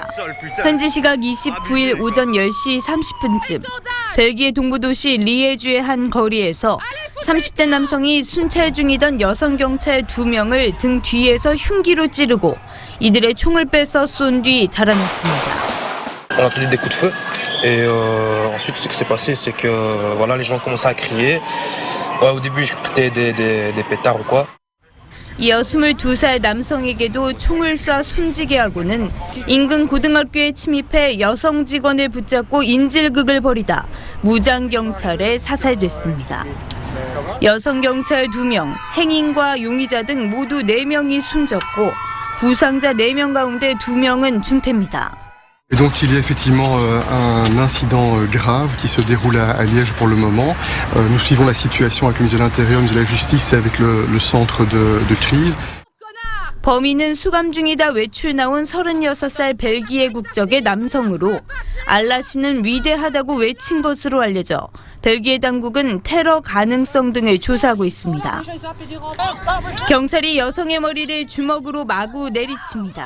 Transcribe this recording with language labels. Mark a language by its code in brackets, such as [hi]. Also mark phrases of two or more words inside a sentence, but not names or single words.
[ko] 현지 시각 29일 오전 10시 30분쯤 벨기에 동부도시 리에주의 한 거리에서 30대 남성이 순찰 중이던 여성 경찰 2명을 등 뒤에서 흉기로 찌르고 이들의 총을 뺏어 쏜 뒤 달아났습니다. [fr] On a entendu des coups de feu et ensuite ce qui s'est passé c'est que voilà les gens commençaient à crier. Au début je crois que c'était des pétards ou quoi. [ko] 이어 22살 남성에게도 총을 쏴 숨지게 하고는 인근 고등학교에 침입해 여성 직원을 붙잡고 인질극을 벌이다 무장 경찰에 사살됐습니다. 여성 경찰 2명, 행인과 용의자 등 모두 4명이 숨졌고 부상자 4명 가운데 2명은 중태입니다. [fr] Et donc il y a effectivement un incident grave qui se déroule à Liège pour le moment. Nous suivons la situation avec le ministre de l'Intérieur, le ministre de la Justice et avec le centre de crise. [ko] 범인은 수감 중이다 외출 나온 36살 벨기에 국적의 남성으로 알라시는 위대하다고 외친 것으로 알려져 벨기에 당국은 테러 가능성 등을 조사하고 있습니다. 경찰이 여성의 머리를 주먹으로 마구 내리칩니다.